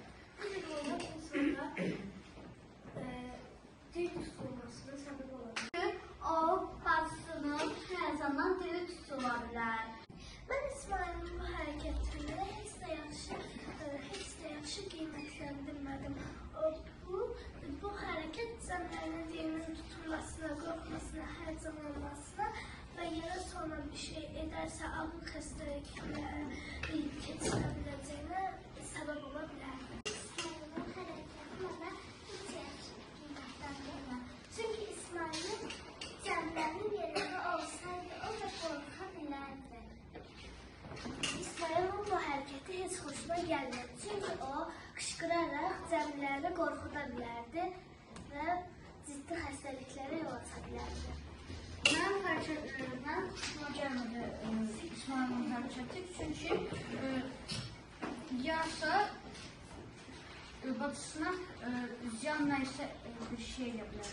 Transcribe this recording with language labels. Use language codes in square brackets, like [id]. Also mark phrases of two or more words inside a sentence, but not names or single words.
[tr] Bu tür hallar insanda dil tutulmasına sebep olabilir. O bacısının her zaman dili tutulabilir. Ben İsmail'in bu hareketini hiç de [az] yaxşı qiymətləndirmədim. Bu hareket cəmlərinin dilinin tutulmasına, qorxmasına, hərcanlanmasına və yerə sonra bir şey edərsə ağır xəstəliklərə keçirə biləcəyinə səbəb ola bilər. İsmail'in hərəkəti mənə heç yaxşı qiymətləndirmə. Çünki İsmail'in cəmlərin yerində olsaydı o da qorxa bilərdi. [tr] İsmail'in bu hareketi hiç hoşuma gelmedi. Çünkü o kışkırarak [az] cəmləri qorxuda bilərdi və ciddi xəstəliklərə yol aça bilərdi. Mənim hərəkətlərimdən xoşuma gəlmədi İsmail'in hərəkəti. Çünki yarasa bacısına ziyan nəysə bir şey edə bilər.